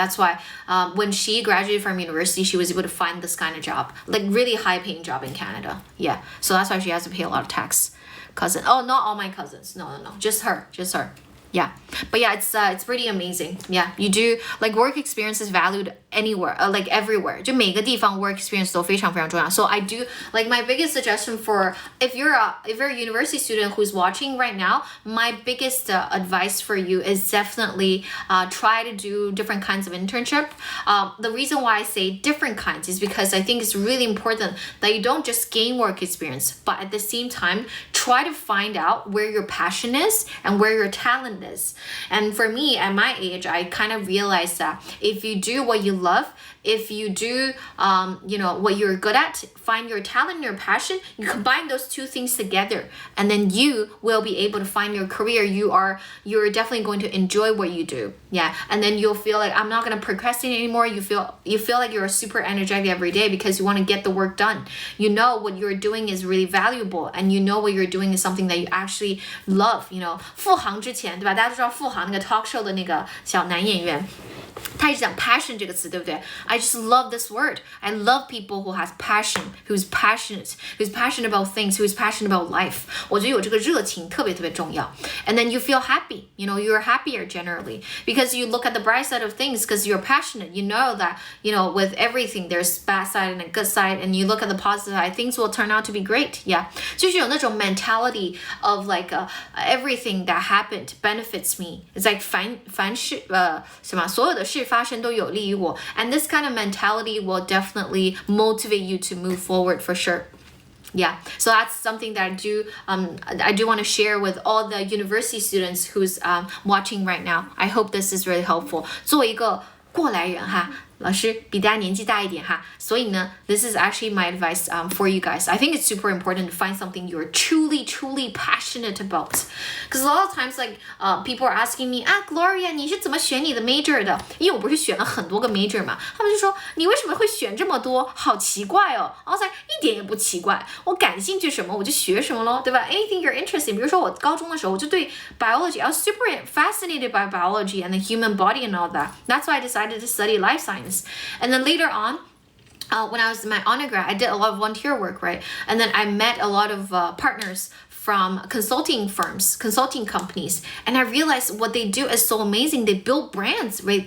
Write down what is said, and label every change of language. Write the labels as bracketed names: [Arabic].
[English] That's why when she graduated from university, she was able to find this kind of job, like really high-paying job in Canada. Yeah, so that's why she has to pay a lot of tax. Oh, not all my cousins. No, just her. Yeah, but yeah, it's pretty amazing. Yeah, you do like work experience is valued anywhere, like everywhere. [Chinese] 就每个地方 work experience 都非常非常重要. [English] So I do like my biggest suggestion for if you're a university student who's watching right now, my biggest advice for you is definitely try to do different kinds of internship. The reason why I say different kinds is because I think it's really important that you don't just gain work experience, but at the same time try to find out where your passion is and where your talent is. And for me, at my age, I kind of realized that if you do what you love, if you do what you're good at, find your talent and your passion, you combine those two things together, and then you will be able to find your career. You're definitely going to enjoy what you do. Yeah, and then you'll feel like I'm not going to procrastinate anymore. You feel like you're super energetic every day because you want to get the work done. You know what you're doing is really valuable, and you know what you're doing is something that you actually love. [Chinese] 付航之前，对吧？大家都知道付航那个 talk show 的那个小男演员。他一直讲 passion 这个词，对不对？ [English] I just love this word. I love people who has passion, who's passionate about things, who's passionate about life. [Chinese] 我觉得有这个热情特别特别重要。 [English] And then you feel happy. You're happier generally because you look at the bright side of things because you're passionate. You know that, with everything there's bad side and a good side, and you look at the positive side, things will turn out to be great. Yeah. [Chinese] 就是有那种 [English] mentality of like everything that happened benefits me. It's like [Chinese] 凡事所有的事发生都有利于我 [English] and this kind of mentality will definitely motivate you to move forward for sure. Yeah, so that's something that I do want to share with all the university students who's watching right now. I hope this is really helpful. [Chinese] 作为一个过来人哈，老师比大家年纪大一点哈，所以呢 [English] this is actually my advice for you guys. I think it's super important to find something you're truly passionate about. Because a lot of times like people are asking me, Gloria, [Chinese] 你是怎么选你的 major 的？因为我不是选了很多个 major 嘛，他们就说你为什么会选这么多？好奇怪哦。 [English] I was like [Chinese] 一点也不奇怪，我感兴趣什么我就学什么咯，对吧？ [English] Anything you're interested in. [Chinese] 比如说我高中的时候我就对 [English] biology, I was super fascinated by biology and the human body and all that. That's why I decided to study life science. And then later on, when I was in my undergrad, I did a lot of volunteer work, right? And then I met a lot of partners from consulting firms, consulting companies, and I realized what they do is so amazing. They build brands, right?